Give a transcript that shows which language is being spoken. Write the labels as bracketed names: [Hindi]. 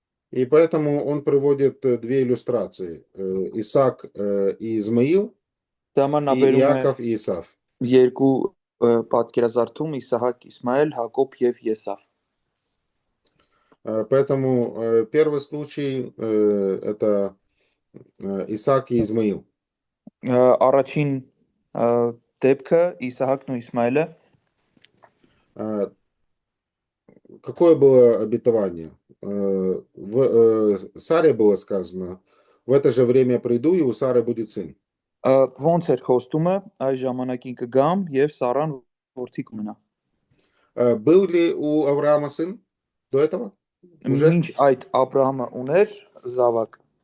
[Russian] И поэтому он приводит две иллюстрации: Исаак и Измаил, и Иаков и Исав. [Armenian] Երկու պատկերազարդում Իսահակ, Իսմայել, Հակոբ եւ Եսավ։ [Russian] Поэтому первый случай это Исаак и Измаил. [Armenian] Առաջին դեպքը Իսահակն ու Իսմայելը։ [Russian] Какое было обетование? В Саре было сказано: в это же время приду, и у Сары будет сын. [Armenian] Ոնց էր խոստումը, այս ժամանակին կգամ եւ Սարան որդի կունենա։ [Russian] Был ли у Авраама сын до этого? Уже? [Armenian] Մինչ այդ Աբրահամը ուներ զավակ։